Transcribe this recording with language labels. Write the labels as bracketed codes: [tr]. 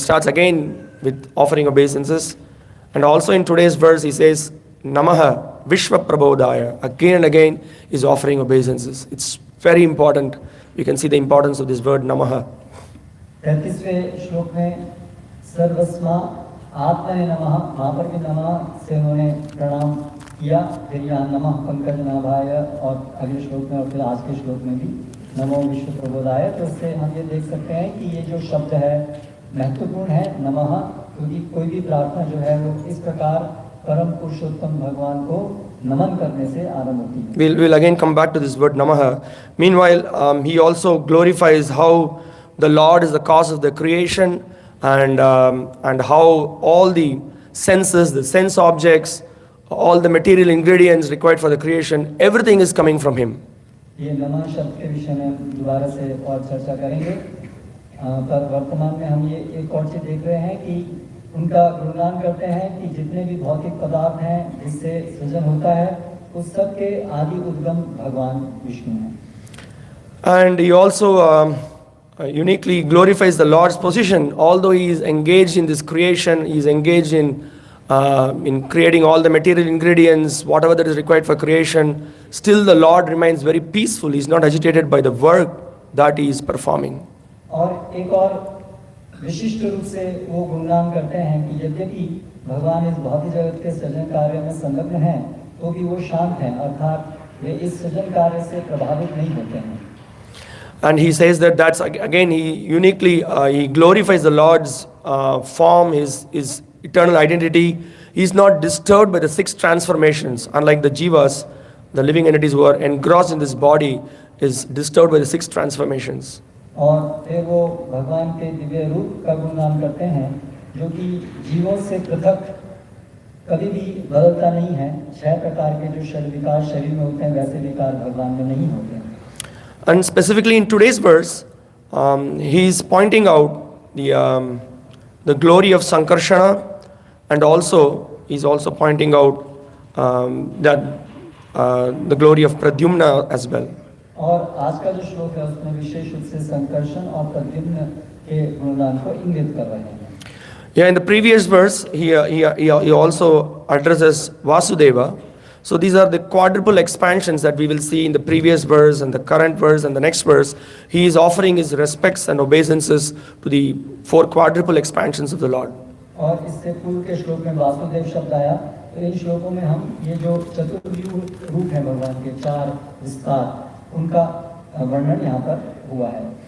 [en] He starts again with offering obeisances. And also in today's verse he says [sa] Namaha Vishwa Prabodhaya. [en] Again and again is offering obeisances. It's very important. You can see the importance of this word Namaha. [hi] 33वें श्लोक में [sa] सर्वस्मा आत्मने नमः, [hi] वहाँ पर भी नमः से उन्होंने प्रणाम किया. फिर यहाँ [sa] नमः पंकज नाभाय [hi] और अगले श्लोक में और फिर आज के श्लोक में भी [sa] नमो विश्व प्रबोधाय. [hi] तो इससे हम ये देख सकते हैं कि ये जो शब्द है महत्वपूर्ण है नमः, क्योंकि कोई भी प्रार्थना जो है वो इस प्रकार परम पुरुषोत्तम भगवान को नमन करने से आरंभ होती है. [en] We'll again come back to this word Namaha. Meanwhile, he also glorifies how the Lord is the cause of the creation, and how all the senses, the sense objects, all the material ingredients required for the creation, everything is coming from Him. [hi] ये नमः शब्द के विषय में दोबारा से और चर्चा करेंगे, पर वर्तमान में हम ये एक और चीज देख रहे हैं कि उनका गुणगान करते हैं कि जितने भी भौतिक पदार्थ हैं जिससे सृजन होता है उस सब के आदि उद्गम भगवान विष्णु हैं. [en] And he also uniquely glorifies the Lord's position. Although he is engaged in this creation, he is engaged in in creating all the material ingredients, whatever that is required for creation, still the Lord remains very peaceful. He is not agitated by the work that he is performing. [hi] और एक और विशिष्ट रूप से वो गुणगान करते हैं कि यद्यपि भगवान इस भौतिक जगत के सृजन कार्य में संलग्न हैं, तो भी वो शांत हैं, अर्थात वे इस सृजन कार्य से प्रभावित नहीं होते हैं. [en] And he says that that's again he uniquely he glorifies the Lord's form, his eternal identity. He is not disturbed by the 6 transformations, unlike the jivas, the living entities who are engrossed in this body, is disturbed by the 6 transformations. [hi] और फिर वो भगवान के दिव्य रूप का गुणगान करते हैं, जो कि जीवों से पृथक कभी भी बदलता नहीं है. 6 प्रकार के जो विकार शरीर में होते हैं, वैसे विकार भगवान में नहीं होते हैं. [en] And specifically in today's verse, he is pointing out the glory of Sankarshana, and also he's also pointing out that the glory of Pradyumna as well. [hi] और आज का जो श्लोक है उसमें विशेष रूप से संकर्षण और प्रद्युम्न के गुणगान को इंगित कर रहे हैं. [en] Yeah, in the previous verse, he also addresses Vasudeva. So these are the quadruple expansions that we will see in the previous verse and the current verse and the next verse. He is offering his respects and obeisances to the 4 quadruple expansions of the Lord. [hi] और इससे पूर्व के श्लोक में वासुदेव शब्द आया, तो इन श्लोकों में हम ये जो चतुर्व्यूह रूप है भगवान के 4 विस्तार, उनका वर्णन यहाँ पर हुआ है.